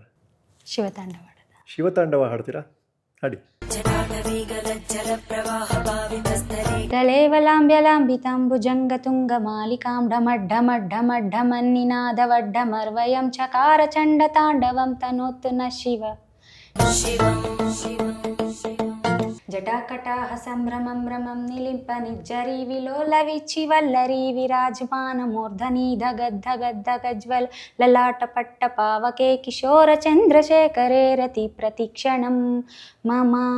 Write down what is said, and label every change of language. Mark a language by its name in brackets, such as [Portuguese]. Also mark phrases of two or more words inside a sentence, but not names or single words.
[Kannada] ಶಿವತಾಂಡವ. ಶಿವತಾಂಡವ ಹಾಡ್ತೀರಾ? ಹಾಡಿ. [Sanskrit] ಕಲೇವಲಾಂಬ್ಯಲಾಂಬಿತಾಂಬುಜಂಗತುಂಗಮಾಲಿಕಾಂ ಢಮಡ್ಢಮಡ್ಢಮಡ್ಢಮನ್ನಿನಾದವಡ್ಢಮರ್ವಯಂ ಚಕಾರ ಚಂಡ ತಾಂಡವಂ ತನೋತ್ತು ನ ಶಿವ. ಜಟಾಕಟಾಹ ಸಂಭ್ರಮಂ ರಮಂ ನಿಲಿಂಪ ನಿಜ್ಜರಿ ವಿಲೋಲ ವಿಚ್ಚಿ ವಲ್ಲರಿ ವಿರಾಜಮಾನ ಮೂರ್ಧನಿ ಧಗಜ್ವಲ ಲಲಾಟ ಪಟ್ಟ ಪಾವಕೆ ಕಿಶೋರ ಚಂದ್ರಶೇಖರೇ ರತಿ ಪ್ರತಿಕ್ಷಣಂ ಮಮ.